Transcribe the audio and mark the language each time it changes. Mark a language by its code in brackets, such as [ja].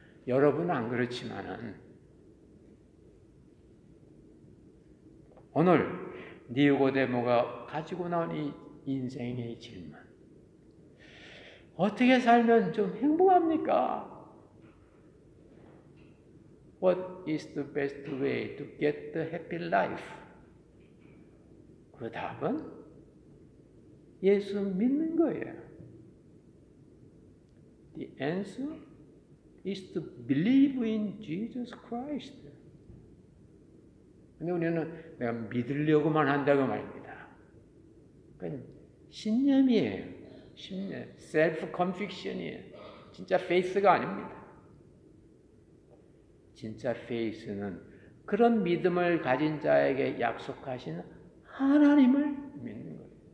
[ko] 여러분은 안 그렇지만은 오늘 니고데모가 가지고 나온 이 인생의 질문, 어떻게 살면 좀 행복합니까? [en] What is the best way to get the happy life? [ko] 그 답은 예수 믿는 거예요. [en] The answer is to believe in Jesus Christ. [ko] 근데 우리는 내가 믿으려고만 한다고 말입니다. 그건 신념이에요. 신념, 셀프 컨빅션이에요. 진짜 페이스가 아닙니다. 진짜 페이스는 그런 믿음을 가진 자에게 약속하신 하나님을 믿는 거예요.